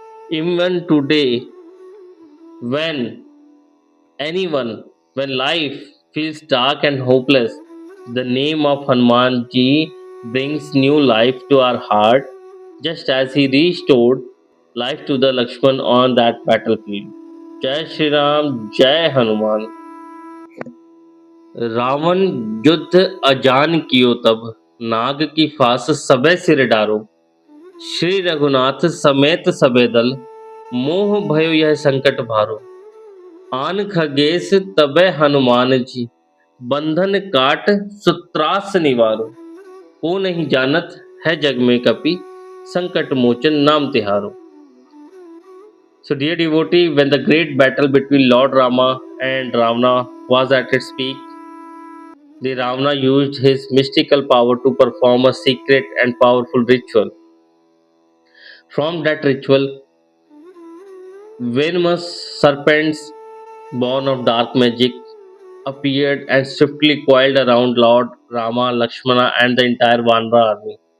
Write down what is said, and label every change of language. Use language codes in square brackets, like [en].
[en] Even today, when anyone, when life feels dark and hopeless, the name of Hanuman Ji brings new life to our heart, just as he restored life to the Lakshman on that battlefield. [hi] Jai Shri Ram, Jai Hanuman. Ravan युद्ध अजान कियो तब नाग की फांस सबे सिर डारो श्री रघुनाथ समेत सबे दल मोह भयो यह संकट भारो आन खगेश तबे हनुमान जी बंधन काट सुत्रास निवारो को नहीं जानत है जग में कपि संकट मोचन नाम तिहारो. [en] So, dear devotee, when the great battle between Lord Rama and Ravana was at its peak, the Ravana used his mystical power to perform a secret and powerful ritual. From that ritual, venomous serpents born of dark magic appeared and swiftly coiled around Lord Rama, Lakshmana, and the entire Vanara army.